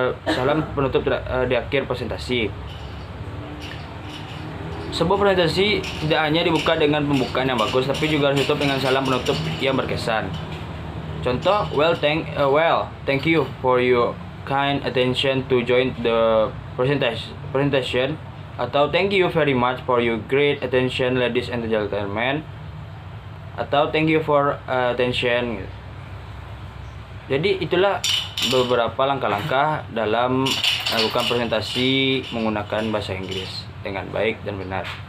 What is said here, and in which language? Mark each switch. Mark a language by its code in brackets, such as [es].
[id] Salam penutup di akhir presentasi. Sebuah presentasi tidak hanya dibuka dengan pembukaan yang bagus, tapi juga harus ditutup dengan salam penutup yang berkesan. Contoh, [en] thank you for your kind attention to join the presentation. [id] Atau [en] thank you very much for your great attention, ladies and gentlemen. [id] Atau [en] thank you for attention. [id] Jadi itulah beberapa langkah-langkah dalam melakukan presentasi menggunakan bahasa Inggris dengan baik dan benar.